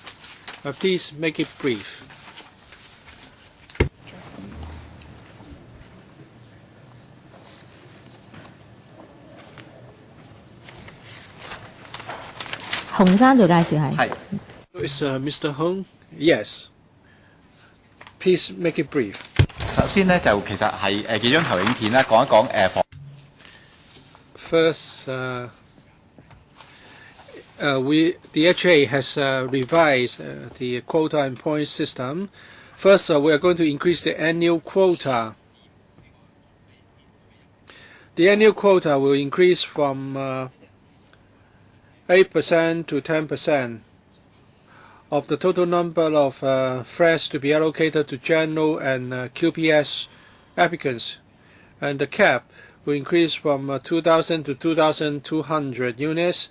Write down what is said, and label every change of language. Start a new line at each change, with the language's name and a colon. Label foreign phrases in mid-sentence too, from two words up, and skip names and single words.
English: Please make it brief. Is Mr. Hong? Yes. Please make it brief.
Cantonese: 首先呢，就其實係幾張投影片啦，講一講房。
English: First, the HA has revised the quota and points system. First, we are going to increase the annual quota. The annual quota will increase from 8% to 10% of the total number of flats to be allocated to general and QPS applicants, and the cap will increase from 2,000 to 2,200 units.